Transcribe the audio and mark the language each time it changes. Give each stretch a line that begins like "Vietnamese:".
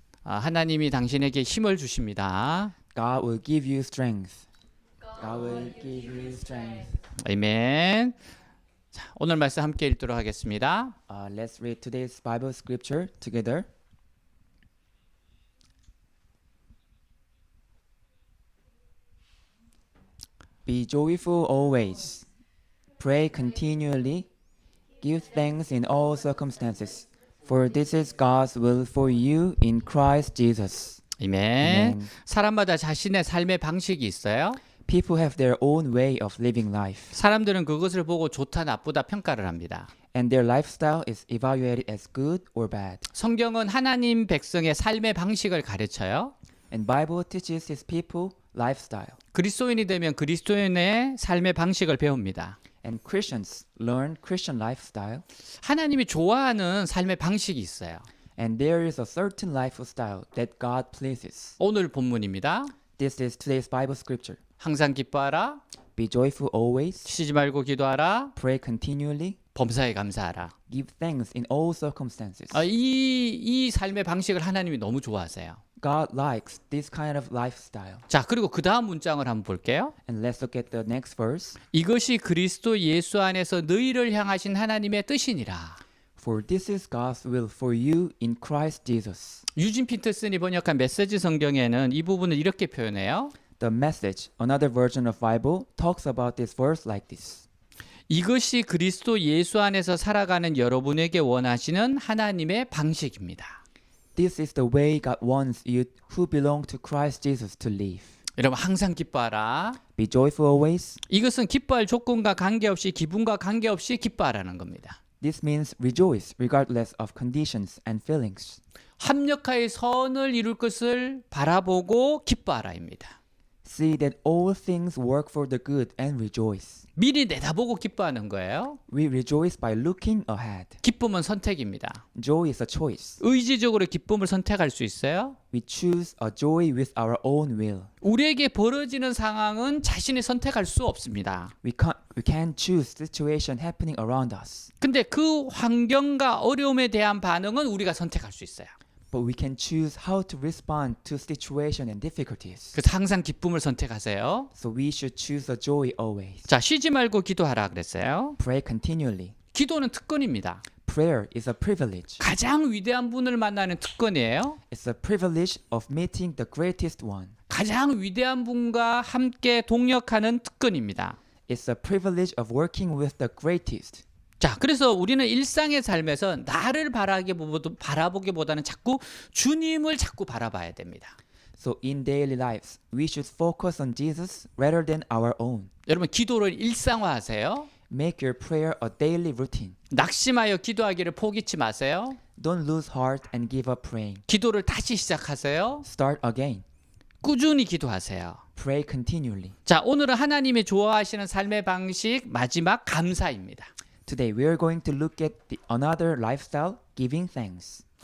Korean: 하나님이 당신에게 힘을 주십니다.
English: God will give you strength. God will give you strength.
Korean: 아멘. 자, 오늘 말씀 함께 읽도록 하겠습니다.
English: Let's read today's Bible scripture together. Be joyful always. Pray continually. Give thanks in all circumstances. For this is God's will for you in Christ Jesus.
Korean: 아멘.
English: Amen.
Korean: 사람마다 자신의 삶의 방식이 있어요.
English: People have their own way of living life,
Korean: 사람들은 그것을 보고 좋다 나쁘다 평가를 합니다.
English: and their lifestyle is evaluated as good or bad.
Korean: 성경은 하나님 백성의 삶의 방식을 가르쳐요.
English: And Bible teaches His people lifestyle,
Korean: 그리스도인이 되면 그리스도인의 삶의 방식을 배웁니다.
English: and Christians learn Christian lifestyle.
Korean: 하나님이 좋아하는 삶의 방식이 있어요.
English: And there is a certain lifestyle that God pleases.
Korean: 오늘 본문입니다.
English: This is today's Bible scripture.
Korean: 항상 기뻐하라.
English: Be joyful always.
Korean: 쉬지 말고 기도하라.
English: Pray continually.
Korean: 범사에 감사하라.
English: Give thanks in all circumstances.
Korean: 이 삶의 방식을 하나님이 너무 좋아하세요.
English: God likes this kind of lifestyle.
Korean: 자, 그리고 그 다음 문장을 한번 볼게요.
English: And let's look at the next verse.
Korean: 이것이 그리스도 예수 안에서 너희를 향하신 하나님의 뜻이니라.
English: For this is God's will for you in Christ Jesus.
Korean: 유진 피터슨이 번역한 메시지 성경에는 이 부분을 이렇게 표현해요.
English: The Message, another version of Bible, talks about this verse like this.
Korean: 이것이 그리스도 예수 안에서 살아가는 여러분에게 원하시는 하나님의 방식입니다.
English: This is the way God wants you who belong to Christ Jesus to live.
Korean: 여러분 항상 기뻐하라.
English: Be joyful always.
Korean: 이것은 기뻐할 조건과 관계없이 기분과 관계없이 기뻐하라는 겁니다.
English: This means rejoice regardless of conditions and feelings.
Korean: 합력하여 선을 이룰 것을 바라보고 기뻐하라입니다.
English: See that all things work for the good and rejoice.
Korean: 미리 내다보고 기뻐하는 거예요.
English: We rejoice by looking ahead.
Korean: 기쁨은 선택입니다.
English: Joy is a choice.
Korean: 의지적으로 기쁨을 선택할 수 있어요.
English: We choose a joy with our own will.
Korean: 우리에게 벌어지는 상황은 자신이 선택할 수 없습니다.
English: We can't choose situation happening around us.
Korean: 근데 그 환경과 어려움에 대한 반응은 우리가 선택할 수 있어요.
English: But we can choose how to respond to situation and difficulties.
Korean: 그래서 항상 기쁨을 선택하세요.
English: So we should choose a joy always.
Korean: 자, 쉬지 말고 기도하라 그랬어요.
English: Pray continually.
Korean: 기도는 특권입니다.
English: Prayer is a privilege.
Korean: 가장 위대한 분을 만나는 특권이에요.
English: It's a privilege of meeting the greatest one.
Korean: 가장 위대한 분과 함께 동역하는 특권입니다.
English: It's a privilege of working with the greatest.
Korean: 자, 그래서 우리는 일상의 삶에서 나를 바라보기보다는 자꾸 주님을 자꾸 바라봐야 됩니다.
English: So in daily lives, we should focus on Jesus rather than our own.
Korean: 여러분 기도를 일상화하세요.
English: Make your prayer a daily routine.
Korean: 낙심하여 기도하기를 포기치 마세요.
English: Don't lose heart and give up praying.
Korean: 기도를 다시 시작하세요.
English: Start again.
Korean: 꾸준히 기도하세요.
English: Pray continually.
Korean: 자, 오늘은 하나님이 좋아하시는 삶의 방식 마지막 감사입니다.
English: Today we are going to look at another lifestyle, giving thanks.